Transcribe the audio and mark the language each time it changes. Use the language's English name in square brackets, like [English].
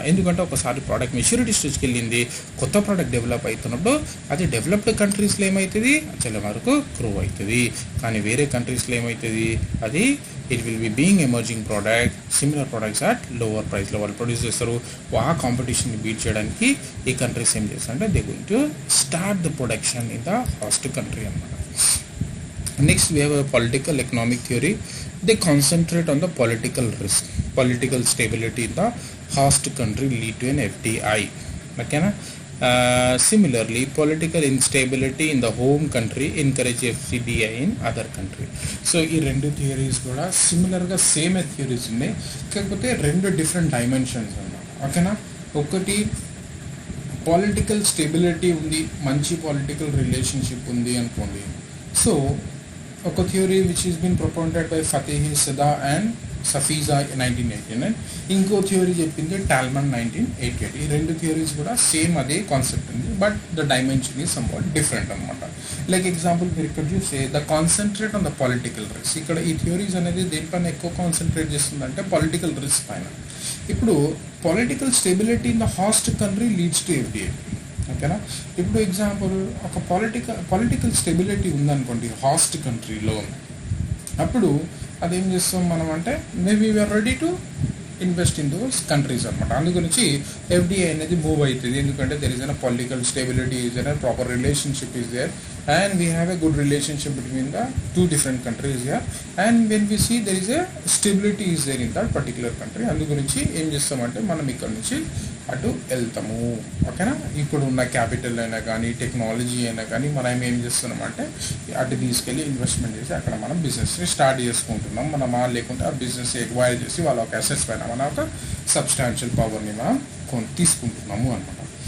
[Telugu] ఎందుకంటే ఒకసారి product maturity స్టేజ్కి వెళ్ళింది, కొత్త ప్రోడక్ట్ డెవలప్ అవుతున్నప్పుడు అది డెవలప్డ్ కంట్రీస్లో ఏమవుతుంది, చాలా వరకు గ్రో అవుతుంది. కానీ వేరే కంట్రీస్లో ఏమవుతుంది, అది [English] it will be being emerging product, [Telugu] similar products at lower ప్రైస్లో వాళ్ళు ప్రొడ్యూస్ చేస్తారు. ఆ కాంపిటీషన్ని బీట్ చేయడానికి ఈ కంట్రీస్ ఏం చేస్తారంటే [English] they going to start the production in the host country [Telugu] అన్నమాట. [English] Next we have a political economic theory. They concentrate on the political risk, political stability in the host country lead to an FDI. Okay na? Similarly, political instability in the home country encourage FDI in other country. [Telugu] So ఈ రెండు theories కూడా సిమిలర్గా same theories ఉన్నాయి, కాకపోతే రెండు different dimensions అన్నమాట, ఓకేనా. ఒకటి పొలిటికల్ స్టెబిలిటీ ఉంది, మంచి పొలిటికల్ రిలేషన్షిప్ ఉంది అనుకోండి. సో ఒక theory [English] which is been proponented by [Telugu] Fatehi సదా అండ్ సఫీజా 1989, ఇంకో థియరీ చెప్పింది టాల్మన్ 1988. ఈ రెండు థియరీస్ కూడా సేమ్ అదే కాన్సెప్ట్ ఉంది, [English] but the dimension is somewhat different [Telugu] అనమాట. లైక్ ఎగ్జాంపుల్ మీరు ఇక్కడ చూస్తే [English] The concentrate on the political risk. [Telugu] ఇక్కడ ఈ థియరీస్ అనేది దేనిపైన ఎక్కువ కాన్సన్ట్రేట్ చేస్తుందంటే పొలిటికల్ రిస్క్ పైన. [English] ఇప్పుడు political stability in the host country leads to FDI, ఓకేనా. [Telugu] ఇప్పుడు ఎగ్జాంపుల్ ఒక పొలిటికల్ స్టెబిలిటీ ఉందనుకోండి హాస్ట్ కంట్రీలో, అప్పుడు అదేం చేస్తాం మనం అంటే [English] maybe we are ready to invest in those countries [Telugu] అనమాట. అందు గురించి ఎఫ్డిఐ అనేది మూవ్ అవుతుంది. [English] ఎందుకంటే there is un political stability, is un proper relationship is there, and we have a good relationship between the two different countries here, and when we see there is a stability is there in that particular country. [Telugu] అందు గురించి ఏం చేస్తామంటే మనం ఇక్కడ నుంచి అటు వెళ్తాము. ఓకేనా, ఇప్పుడు ఉన్న క్యాపిటల్ అయినా కానీ టెక్నాలజీ అయినా కానీ మనం ఏం చేస్తున్నామంటే అటు తీసుకెళ్ళి ఇన్వెస్ట్మెంట్ చేసి అక్కడ మనం బిజినెస్ని స్టార్ట్ చేసుకుంటున్నాం. మనం లేకుంటే ఆ బిజినెస్ ఎక్వైర్ చేసి వాళ్ళ ఒక అసెట్స్ పైన మన ఒక సబ్స్టాన్షియల్ పవర్ని మనం తీసుకుంటున్నాము అనమాట.